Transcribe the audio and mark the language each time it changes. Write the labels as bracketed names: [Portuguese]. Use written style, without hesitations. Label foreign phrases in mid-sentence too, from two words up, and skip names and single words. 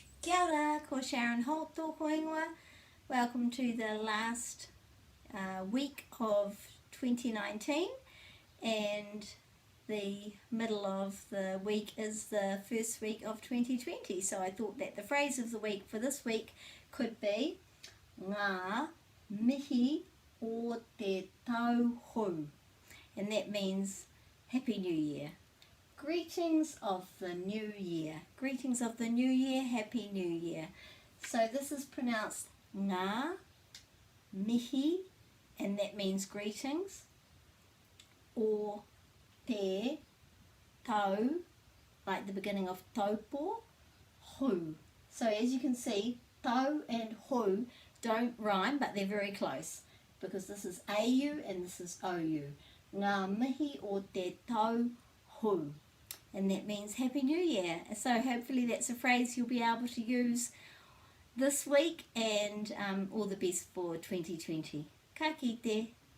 [Māori] Kia ora, ko Sharon Holt tōku ingoa. [English] Welcome to the last week of 2019, and the middle of the week is the first week of 2020. So I thought that the phrase of the week for this week could be [Māori] ngā mihi o te tauhou, [English] and that means Happy New Year. Greetings of the New Year. Greetings of the New Year, Happy New Year. So this is pronounced [Māori] ngā mihi, [English] and that means greetings, or [Māori] te tau, [English] like the beginning of taupo, hou. So as you can see, tau and hou don't rhyme, but they're very close, because this is au and this is ou. [Māori] Ngā mihi o te tau hou. [English] And that means Happy New Year. So hopefully that's a phrase you'll be able to use this week, and all the best for 2020. [Māori] Ka kite.